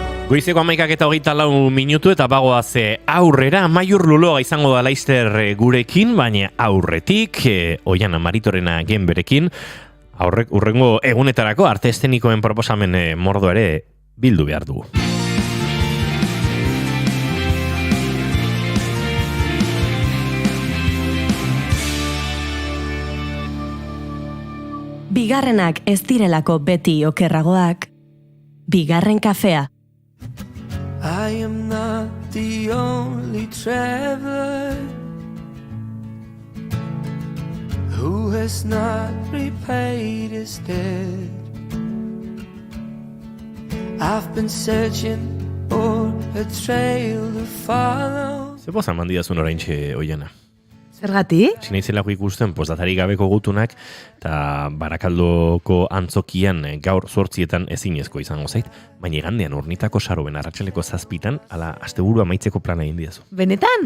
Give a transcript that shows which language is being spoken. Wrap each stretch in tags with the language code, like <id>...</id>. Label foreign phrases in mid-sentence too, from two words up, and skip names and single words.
<eu>Goizeko 11:24 eta bagoaz aurrera, Amaiur Luloa izango da laizter gurekin, baina aurretik, Oiana Maritorena gen berekin, urrengo egunetarako arte eszenikoen proposamen mordo ere bildu behar dugu. Bigarrenak ez direlako beti okerragoak, bigarren kafea.</eu> <en>I am not the only traveler who has not repaid his debt. I've been searching for a trail to follow.</en> <eu>Ze pozan mandidazun oraintxe, Oiana? Zergatik? Sinaizelako ikusten, postdatari gabeko gutunak, eta Barakaldoko antzokian gaur 8:00 ezinezko izango zait, baina igandean Urnitako Saroben arratsaleko 7:00 ala asteburua amaitzeko plana egin didazu. Benetan?</eu>